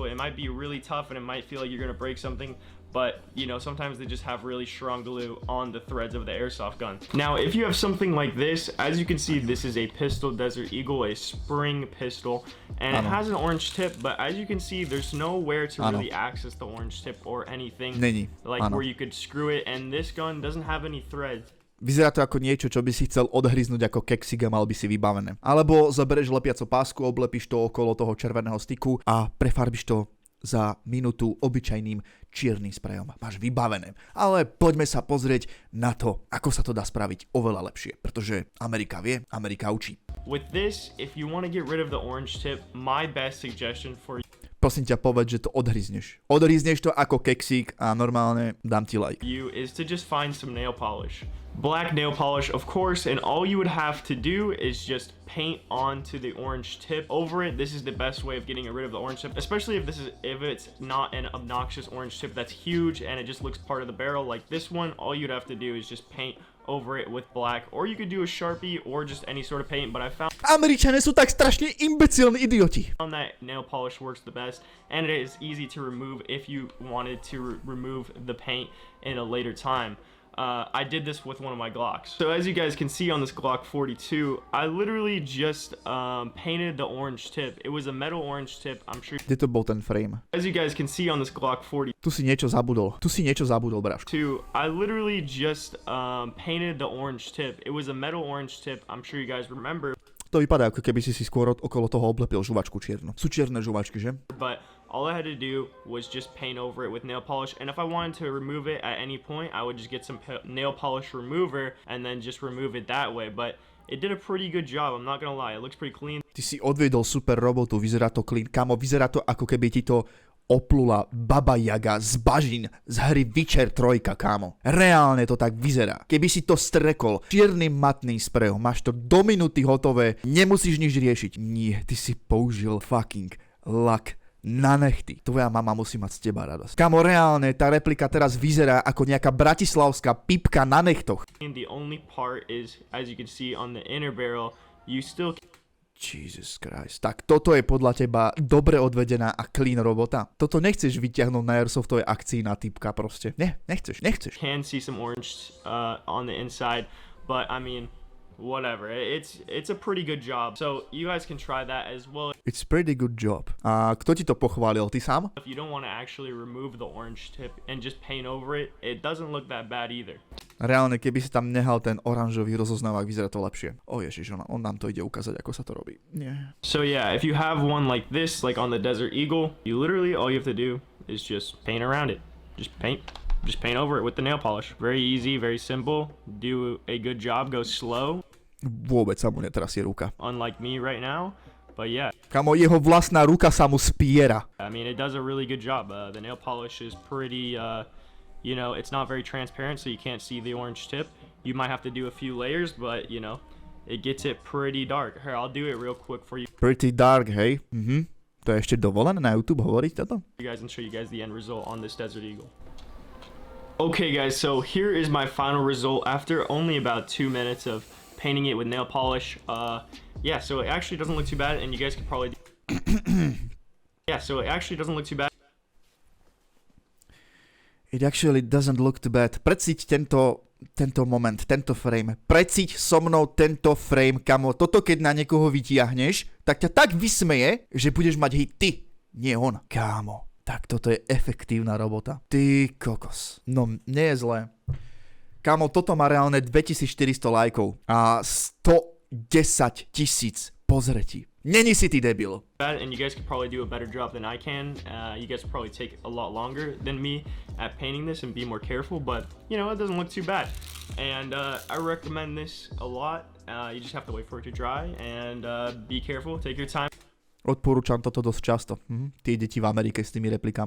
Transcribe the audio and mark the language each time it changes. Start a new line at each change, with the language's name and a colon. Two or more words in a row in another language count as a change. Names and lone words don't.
English: It might be really tough and it might feel like you're gonna break something, but you know, sometimes they just have really strong glue on the threads of the airsoft gun. Now, if you have something like this, as you can see, this is a pistol Desert Eagle, a spring pistol, and it has an orange tip, but as you can see, there's nowhere to really access the orange tip or anything like where you could screw it, and this gun doesn't have any threads.
Slovak: Vyzerá to ako niečo, čo by si chcel odhryznúť ako keksik a mal by si vybavené. Alebo zoberieš lepiacu pásku, oblepíš to okolo toho červeného styku a prefarbíš to za minútu obyčajným čiernym sprejom. Máš vybavené. Ale poďme sa pozrieť na to, ako sa to dá spraviť oveľa lepšie. Pretože Amerika vie, Amerika učí.
English: With this, if you want to get rid of the orange tip, my best suggestion for you.
Slovak: Prosím ťa, povedz, že to odhryzneš. Odhryzneš to ako keksík a normálne dám ti like.
English: You is to just find some nail polish. black nail polish, of course, and all you would have to do is just paint onto the orange tip over it. This is the best way of getting rid of the orange tip, especially if it's not an obnoxious orange tip that's huge and it just looks part of the barrel like this one. All you'd have to do is just paint over it with black, or you could do a Sharpie or just any sort of paint, but I found
Slovak: Američania sú tak strašne imbecilní idioti.
English: that nail polish works the best, and it is easy to remove if you wanted to remove the paint in a later time. I did this with one of my Glocks. So as you guys can see on this Glock 42, I literally just painted the orange tip. It was a metal orange tip. I'm sure.
Slovak: Kde to bol ten frame?
English: As you guys can see on this Glock 42.
Slovak: Tu si niečo zabudol, bráško.
English: I literally just painted the orange tip. It was a metal orange tip. I'm sure you guys remember.
Slovak: To vypadá, ako keby si skôr okolo toho oblepil žuvačku čiernu. Sú čierne žuvačky, že?
English: But all I had to do was just paint over it with nail polish, and if I wanted to remove it at any point, I would just get some nail polish remover and then just remove it that way. But it did a pretty good job, I'm not gonna lie. It looks pretty clean.
Slovak: Ty si odviedol super robotu, vyzerá to clean. Kamo, vyzerá to, ako keby ti to oplula Baba Jaga z bažín z hry Witcher 3, kámo. Reálne to tak vyzerá. Keby si to strekol čiernym matným sprejom, máš to do minúty hotové, nemusíš nič riešiť. Nie, ty si použil fucking lak na nechty. Tvoja mama musí mať z teba radosť. Kamo, reálne, tá replika teraz vyzerá ako nejaká bratislavská pipka na nechtoch.
English: The only part is, as you can see on the inner barrel, you still Jesus Christ.
Slovak: Tak toto je podľa teba dobre odvedená a clean robota? Toto nechceš vyťahnuť na Airsoftovej akcii na typka proste. Nechceš.
English: Can see some orange on the inside, but I mean, whatever. It's a pretty good job. So you guys can try that as well. It's pretty good job.
Slovak: A kto ti to pochválil? Ty sám?
English: If you don't want to actually remove the orange tip and just paint over it, it doesn't look that bad either.
Slovak: Reálne, keby si tam nehal ten oranžový rozoznávak, vyzerá to lepšie. Ježiš, on nám to ide ukázať, ako sa to robí. Nie.
English: So yeah, if you have one like this, like on the Desert Eagle, you literally, all you have to do is just paint around it. Just paint over it with the nail polish. Very easy, very simple. Do a good job, go slow.
Slovak: Vôbec sa mu netrasie ruka.
English: Unlike me right now, but yeah.
Slovak: Kamo, jeho vlastná ruka sa mu spiera.
English: I mean, it does a really good job. The nail polish is pretty, you know, it's not very transparent, so you can't see the orange tip. You might have to do a few layers, but, you know, it gets it pretty dark. Here, I'll do it real quick for you. Pretty dark,
Slovak: hej? To je ešte dovolené na YouTube hovoriť toto?
English: You guys and show you guys the end result on this Desert Eagle. Okay, guys, so here is my final result after only about 2 minutes of painting it with nail polish. Yeah, so it actually doesn't look too bad, and you guys could probably yeah, so it actually doesn't look too bad. It actually doesn't look too bad.
Slovak: Precíť tento moment, tento frame. Precíť so mnou tento frame, kamo. Toto keď na niekoho vytiahneš, tak ťa tak vysmeje, že budeš mať hej ty, nie on. Kámo, tak toto je efektívna robota. Ty kokos. No, nie je zlé. Kámo, toto má reálne 2400 lajkov a 110 000 pozretí. Není si ty debil.
English: And you guys could probably do a better job than I can. You guys could probably take a lot longer than me at painting this and be more careful, but you know, it doesn't look too bad. And I recommend this a lot. You just have to wait for it to dry and be careful, take your time.
Slovak: Odporúčam toto dosť často. Tie deti v Amerike s tými replikami.